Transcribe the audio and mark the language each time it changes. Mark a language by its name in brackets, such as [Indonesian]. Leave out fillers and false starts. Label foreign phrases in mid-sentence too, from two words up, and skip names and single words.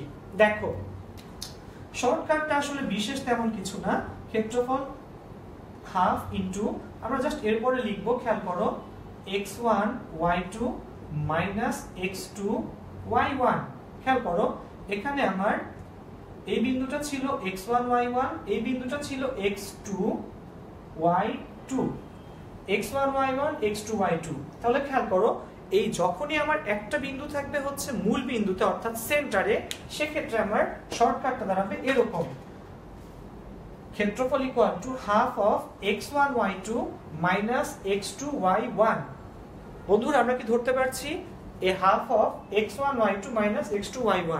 [Bangla] দেখো, শর্টকাটটা আসলে বিশেষ তেমন কিছু না, ক্ষেত্রফল [English] half into, [Bangla] আমরা জাস্ট এরপরে লিখবো, খেয়াল করো, x1 y2 মাইনাস x2 y1। খেয়াল করো এখানে আমার এই বিন্দুটা ছিল x1 y1, এই বিন্দুটা ছিল x2 y2, x1 y1 x2 y2। তাহলে খেয়াল করো এই যখনই আমার একটা বিন্দু থাকবে হচ্ছে মূল বিন্দুতে অর্থাৎ সেন্টারে, সেক্ষেত্রে আমার শর্টকাটটা দাঁড়াবে এরকম, ক্ষেত্রফল [English] equal to half of [Bangla] x1 y2 মাইনাস x2 y1। বন্ধুরা আমরা কি ধরতে পারছি এ [English] half of [Bangla] x1 y2 মাইনাস x2 y1।